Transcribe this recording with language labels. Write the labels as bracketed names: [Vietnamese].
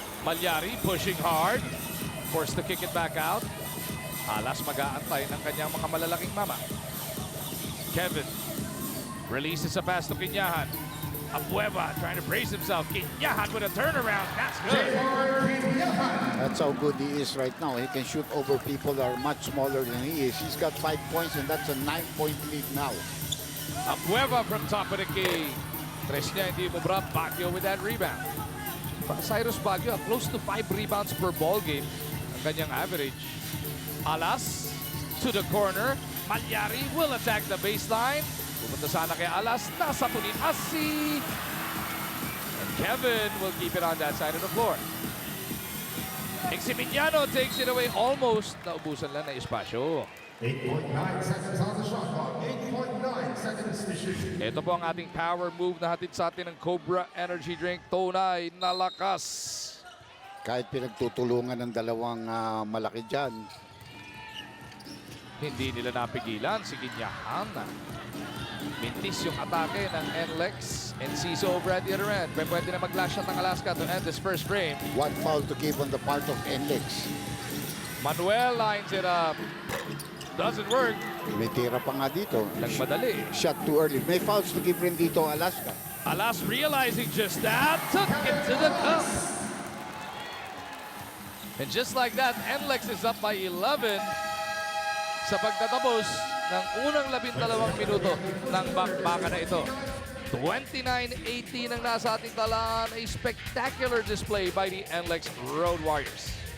[English] Malyari pushing hard, forced to kick it back out. [Filipino] Alas mag-aantay ng kanyang mga malalaking mama. [English] Kevin releases a pass to Kinyahan. Abueva trying to brace himself. Kinyahan with a turnaround. That's good. That's how good he is right now. He can shoot over people that are much smaller than he is. He's got 5 points and that's a 9-point lead now. [Filipino] Abueva [English] from top of the key. [Filipino] Tres niya, hindi mo bra. [English] Baguio with that rebound. Cyrus Baguio, close to 5 rebounds per ball game. [Filipino] Ang kanyang average. [English] Alas to the corner. Malyari will attack the baseline. [Filipino] Pupunta sana kay Alas. Nasa punin Asi. [English] And Kevin will keep it on that side of the floor. Eximiliano takes it away. [Filipino] Almost naubusan lang na espasyo. [English] 8.9 seconds on the shot clock. 8.9 seconds to shoot. [Filipino] Ito po ang ating power move na hatid sa atin ng Cobra Energy Drink. Tunay na lakas. Kahit pinagtutulungan ng dalawang malaki dyan. Hindi nila napigilan si Kinyahan. Mintis yung atake ng NLEX. [English] Enciso over at the other end. [Filipino] Pwede na mag-last shot ng Alaska [English] to end this first frame. One foul to give on the part of NLEX. Manuel lines it up. Doesn't work. [Filipino] May tira pa nga dito. Nagmadali. [English] Shot too early. [Filipino] May fouls to give rin dito Alaska. [English] Alas realizing just that, took it to the cup. And just like that, NLEX is up by 11 [Filipino] sa pagtatapos ng unang 12 minuto ng bakbakan na ito. 29-18 ang nasa ating talaan. [English] A spectacular display by the NLEX Road Warriors.